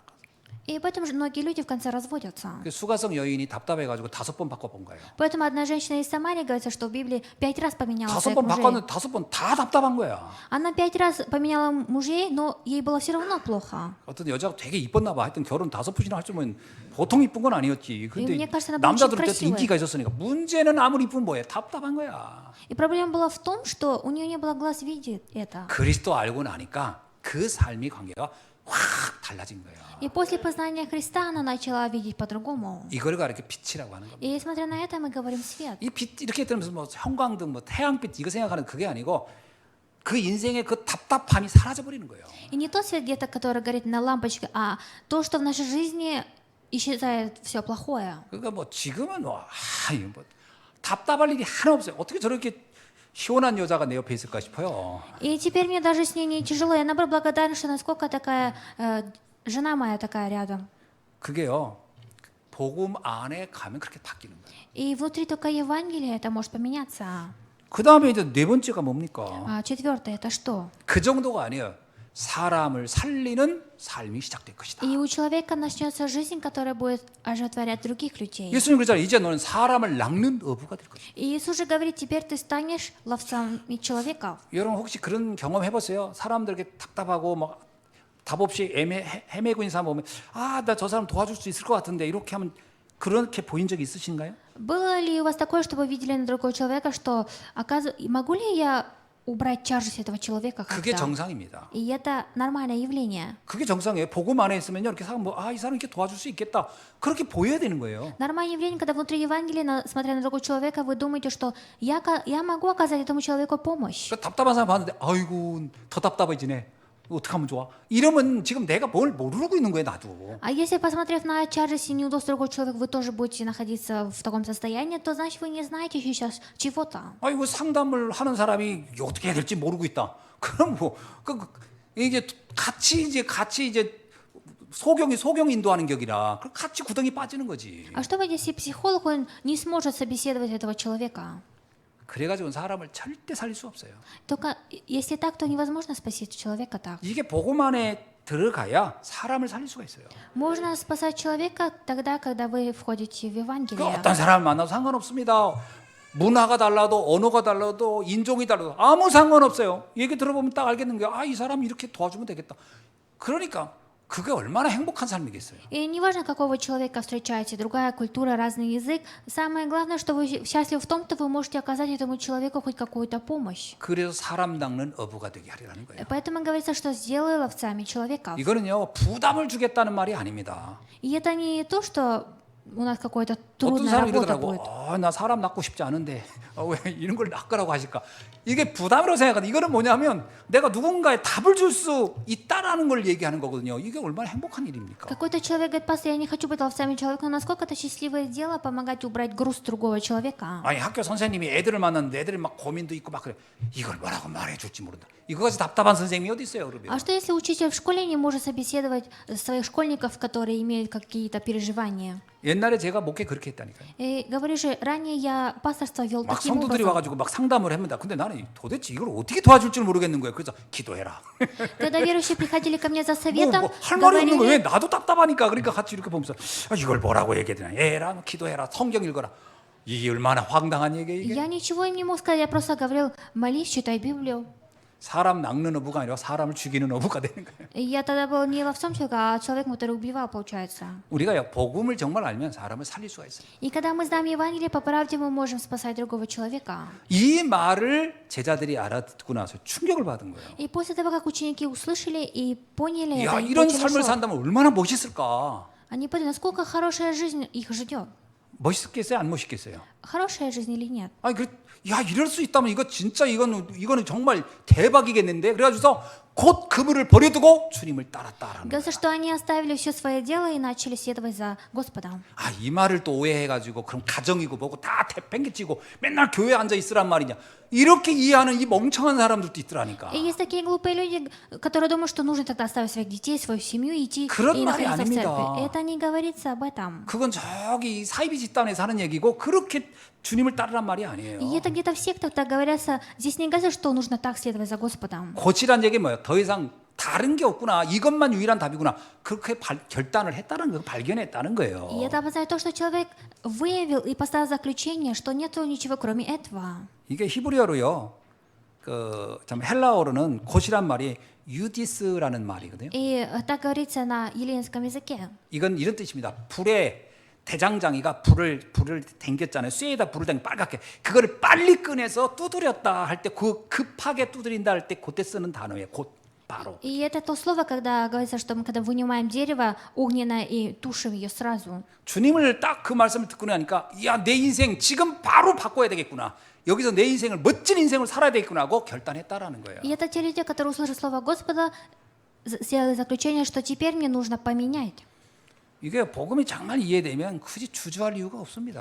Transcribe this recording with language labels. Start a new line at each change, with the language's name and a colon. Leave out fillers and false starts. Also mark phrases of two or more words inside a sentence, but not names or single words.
Russian: И поэтому же многие люди в конце разводятся.
Korean: 그 수가성 여인이 답답해가지고 5번 바꿔본 거예요.
Russian: Поэтому одна женщина из Самарии говорится, что в Библии 5 раз поменяла
Korean: 5번
Russian: своих мужей.
Korean: 바꿨는데 5번 다 답답한 거야.
Russian: Она 5 раз поменяла мужей, но ей было все равно плохо.
Korean: 어떤 여자가 되게 이뻤나 봐. 하여튼 결혼 5번이나 할 줄은 보통 이쁜 건 아니었지. 근데
Russian: мне кажется, она была очень
Korean: 남자들한테
Russian: красивая.
Korean: 인기가 있었으니까 문제는 아무리 이쁘면 뭐예요? 답답한 거야.
Russian: И проблема была в том, что у нее не было глаз видеть это.
Korean: 그리스도 알고 나니까 그 삶의 관계가 확 달라진 거예요.
Russian: И после познания Христа она начала видеть по-другому.
Korean: 이걸 이렇게 빛이라고 하는 겁니다.
Russian: И смотря на это, мы говорим свет.
Korean: 이 빛 이렇게 들으면서 뭐 형광등, 뭐 태양빛 이거 생각하는 그게 아니고 그 인생의 그 답답함이 사라져 버리는 거예요.
Russian: И не тот свет где-то, который горит на лампочке, а то, что в нашей жизни исчезает все плохое.
Korean: 그러니까 뭐 지금은 뭐 답답할 일이 하나 없어요. 어떻게 저렇게 시원한 여자가 내 옆에 있을까 싶어요.
Russian: И теперь мне даже с ней не тяжело. Я, наоборот, благодарна, что насколько такая жена моя такая рядом.
Korean: 그게요. 복음 안에 가면 그렇게 바뀌는 거예요.
Russian: И внутри только Евангелия это может поменяться.
Korean: 그 다음에 이제 네 번째가 뭡니까?
Russian: А четвертое это что?
Korean: 그 정도가 아니에요. 사람을 살리는 삶이 시작될 것이다.
Russian: И у человека начнется жизнь, которая будет оживотворять других людей.
Korean: 예수님 그러잖아요. 이제 너는 사람을 낚는 어부가 될 것이다.
Russian: И Иисус же говорит, теперь ты станешь ловцом человеков.
Korean: 여러분 혹시 그런 경험 해봤어요? 사람들 이렇게 답답하고 막 답 없이 헤매고 있는 사람 보면 나 저 사람 도와줄 수 있을 것 같은데 이렇게 하면 그렇게 보인 적이 있으신가요?
Russian: Было ли у вас такое, что вы видели на другого человека, что могу ли я убрать тяжесть этого человека
Korean: 그게
Russian: как-то?
Korean: 정상입니다.
Russian: И это нормальное явление.
Korean: 그게 정상이에요. 복음 안에 있으면요, 이렇게 사람 이 사람 이렇게 도와줄 수 있겠다. 그렇게 보여야 되는 거예요.
Russian: Нормальное явление, когда внутри Евангелия, смотря на другого человека, вы думаете, что я могу оказать этому человеку помощь.
Korean: 그러니까 답답한 사람 봤는데 아이고 더 답답해지네. 어떻게 하면 좋아? 이러면 지금 내가 뭘 모르고 있는 거예요, 나도.
Russian: А если, посмотрев на тяжесть и неудобство другого человека, вы тоже будете находиться в таком состоянии, то значит вы не знаете сейчас чего-то.
Korean: 아이고 상담을 하는 사람이 어떻게 해야 될지 모르고 있다. 그럼 이제 같이 이제 소경 인도하는 격이라 같이 구덩이 빠지는 거지.
Russian: А что будет, если психолог он не сможет собеседовать этого человека?
Korean: 그래가지고 사람을 절대 살릴 수 없어요.
Russian: Только если так, то невозможно спасти человека так.
Korean: 이게 복음 안에 들어가야 사람을 살릴 수가 있어요.
Russian: Можно спасать человека тогда, когда вы входите в
Korean: 그
Russian: Евангелие.
Korean: 어떤 사람을 만나도 상관없습니다. 문화가 달라도 언어가 달라도 인종이 달라도 아무 상관없어요. 얘기 들어보면 딱 알겠는 거예요. 아, 이 사람 이렇게 도와주면 되겠다. 그러니까 그게 얼마나 행복한 삶이겠어요.
Russian: И неважно, какого человека встречаете, другая культура, разный язык, самое главное, что вы счастливы в том, что вы можете оказать этому человеку хоть какую-то помощь.
Korean: 그래서 사람 낚는 어부가 되게 하려는 거예요.
Russian: Поэтому говорится, что сделай ловцами человеков.
Korean: 이거는요, 부담을 주겠다는 말이 아닙니다.
Russian: И это не то, что у нас какая-то
Korean: 어떤
Russian: трудная
Korean: 사람이
Russian: работа
Korean: 이러더라고.
Russian: будет.
Korean: 나 사람 낳고 싶지 않은데 왜 이런 걸 낳으라고 하실까? 이게 부담이라고 생각하는데 이거는 뭐냐면 내가 누군가에 답을 줄 수 있다라는 걸 얘기하는 거거든요. 이게 얼마나 행복한 일입니까?
Russian: Какой-то человек говорит, пастор, я не хочу быть ловцами человека, но насколько это счастливое дело помогать убрать груз другого человека.
Korean: 아니 학교 선생님이 애들을 만났는데 애들이 막 고민도 있고 막 그래. 이걸 뭐라고 말해줄지 모른다. 이거까지 답답한 선생님이 어디 있어요, 그러면?
Russian: А что если учитель в школе не может собеседовать своих школьников, которые имеют какие-то переживания?
Korean: 옛날에 제가 목회 그렇게 했다니까요.
Russian: И говорю же, ранее я пасторство вел
Korean: 막
Russian: таким
Korean: 성도들이
Russian: образом.
Korean: 와가지고 막 상담을 합니다. 근데 나는 도대체 이걸 어떻게 도와줄 줄 모르겠는 거예요. 그래서 기도해라.
Russian: Когда верующие приходили 거 мне за советом,
Korean: 할 말이 없는 거예요. 왜
Russian: говорили,
Korean: 나도 답답하니까. 그러니까 같이 이렇게 보면서 이걸 뭐라고 얘기해야 되나? 에라, 기도해라, 성경 읽어라. 이게 얼마나 황당한 얘기예요, 이게?
Russian: я ничего им не мог сказать, я просто говорил, молись, читай Библию.
Korean: 사람 낚는 어부가 아니라 사람을 죽이는 어부가 되는 거예요.
Russian: И я тогда был не ловцом человека, а человеком, который убивал, получается.
Korean: 우리가 복음을 정말 알면 사람을 살릴 수가 있어요.
Russian: И когда мы знаем Евангелие, по правде мы можем спасать другого человека.
Korean: 이 말을 제자들이 알아듣고 나서 충격을 받은 거예요.
Russian: И после того, как ученики услышали и поняли
Korean: 야,
Russian: это, им
Korean: 이런
Russian: очень
Korean: 삶을
Russian: шло.
Korean: 산다면 얼마나 멋있을까?
Russian: Они поняли, насколько хорошая жизнь их ждет.
Korean: 멋있겠어요, 안 멋있겠어요?
Russian: Хорошая жизнь или нет?
Korean: 아니 야 이럴 수 있다면 이거 진짜 이거는 정말 대박이겠는데 그래가지고서 곧 그물을 버려두고 주님을 따랐다라는 거예요.
Russian: Говорится, что они оставили все свое дело и начали следовать за Господом.
Korean: 이 말을 또 오해해가지고 그럼 가정이고 뭐고 다 대팽개치고 맨날 교회에 앉아 있으란 말이냐 이렇게 이해하는 이 멍청한 사람들도 있더라니까.
Russian: И есть такие глупые люди, которые думают, что нужно тогда оставить своих детей, свою семью, идти
Korean: 그런
Russian: и
Korean: 말이
Russian: находиться в
Korean: 아닙니다.
Russian: церкви. Это не говорится об этом.
Korean: 그건 저기 사이비 집단에서 하는 얘기고 그렇게 주님을 따르란 말이 아니에요.
Russian: И это где-то в сектах так говорится. Здесь не говорится, что нужно так следовать за Господом.
Korean: 고치란 얘기 뭐예요? 더 이상 다른 게 없구나. 이것만 유일한 답이구나. 그렇게 결단을 했다는 거, 발견했다는 거예요.
Russian: И это обозначает то, что человек выявил и поставил заключение, что нет ничего кроме этого.
Korean: 이게 히브리어로요. 참 헬라어로는 곧이란 말이 유디스라는 말이거든요.
Russian: И так говорится на еллинском языке.
Korean: 이건 이런 뜻입니다. 불에 대장장이가 불을 당겼잖아요. 쇠에다 불을 당겨 빨갛게. 그거를 빨리 꺼내서 두드렸다 할 때 그 급하게 두드린다 할 때 그때 쓰는 단어예요. 곧 바로.
Russian: И это то слово, когда говорится, что мы когда вынимаем дерево огненное и тушим ее сразу.
Korean: 주님을 딱 그 말씀을 듣고 나니까 야, 내 인생 지금 바로 바꿔야 되겠구나. 여기서 내 인생을 멋진 인생을 살아야 되겠구나 하고 결단했다라는 거예요.
Russian: И это те люди, которые услышали слово Господа, сделали заключение, что теперь мне нужно поменять.
Korean: 이게 복음이 정말 이해되면 굳이 주저할 이유가 없습니다.